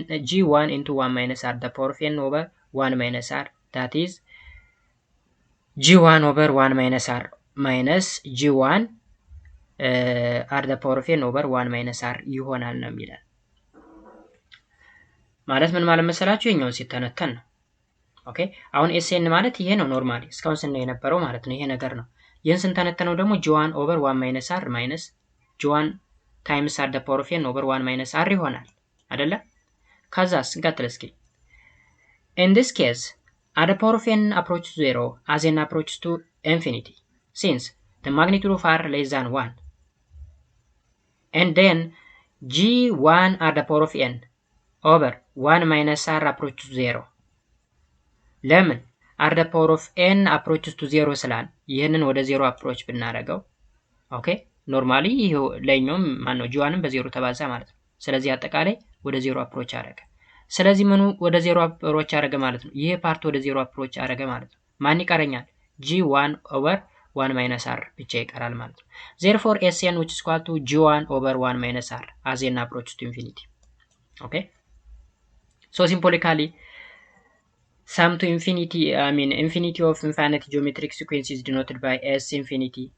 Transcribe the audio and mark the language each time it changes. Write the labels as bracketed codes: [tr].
[en] g1 into 1 minus r the power of n over 1 minus r that is g1 over 1 minus r minus g1 r the power of n over 1 minus r [am] ይሆናል ነው የሚለው። ማለት ምን ማለት መሰላችሁ? የኛውን ሲተነተን ነው። ኦኬ አሁን sn ማለት ይሄ ነው ኖርማሊ እስካሁን ስናይ የነበረው ማለት ነው። ይሄ ነገር ነው። ይሄን ስንተነተነው ደግሞ [en] g1 over 1 minus r [am] minus g1 times r the power of n over 1 minus r ይሆናል አይደለ? ከዛስ እንቀጥል እስኪ [en] in this case r the power of n approaches to 0 as n approaches to infinity since the magnitude of r less than 1 and then g1 r the power of n over 1 minus r approaches to 0 [am] ለምን [en] r the power of n approaches to 0 [am] ስላል ይሄንን ወደ 0 approach ብናረገው ኦኬ ኖርማሊ ይሄው ላይኛውም ማን ነው g1ን በ0 ተባዛ ማለት ነው። ስለዚህ አጠቃላይ ወደ 0 approach አረገ። ስለዚህ ምኑ ወደ 0 approach አረገ ማለት ነው? ይሄ ፓርት ወደ 0 approach አረገ ማለት ነው። ማን ይቀረኛል? [en] g1 over 1 minus r [am] ብቻ ይቀራል ማለት ነው። [en] therefore sn which is equal to g1 over 1 minus r as n approaches to infinity. okay so symbolically sum to infinity infinity of infinite geometric sequence is denoted by s infinity.